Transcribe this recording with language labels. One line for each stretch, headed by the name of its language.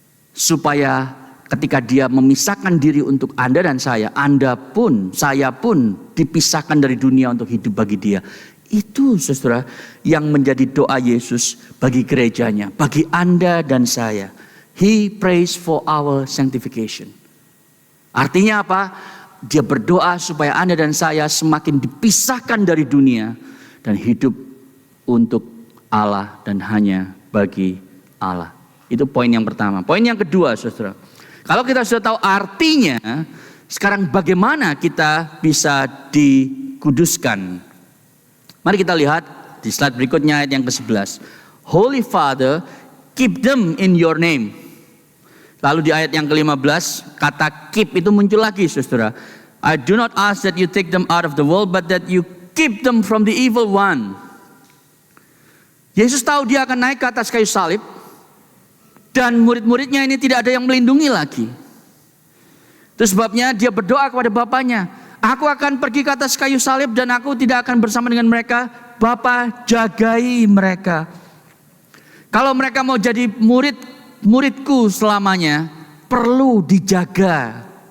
Indonesian: Supaya ketika Dia memisahkan diri untuk Anda dan saya pun, saya pun dipisahkan dari dunia untuk hidup bagi Dia. Itu, saudara, yang menjadi doa Yesus bagi gerejanya, bagi Anda dan saya.
English: He prays for our sanctification.
Indonesian: Artinya apa? Dia berdoa supaya Anda dan saya semakin dipisahkan dari dunia dan hidup untuk Allah dan hanya bagi Allah. Itu poin yang pertama. Poin yang kedua, saudara. Kalau kita sudah tahu artinya, sekarang bagaimana kita bisa dikuduskan? Mari kita lihat di slide berikutnya ayat yang ke-11.
English: Holy Father, keep them in your name.
Indonesian: Lalu di ayat yang ke-15, kata keep itu muncul lagi, saudara.
English: I do not ask that you take them out of the world, but that you keep them from the evil one.
Indonesian: Yesus tahu Dia akan naik ke atas kayu salib. Dan murid-muridnya ini tidak ada yang melindungi lagi. Itu sebabnya Dia berdoa kepada Bapaknya. Aku akan pergi ke atas kayu salib dan aku tidak akan bersama dengan mereka. Bapa, jagai mereka. Kalau mereka mau jadi muridku selamanya, perlu dijaga.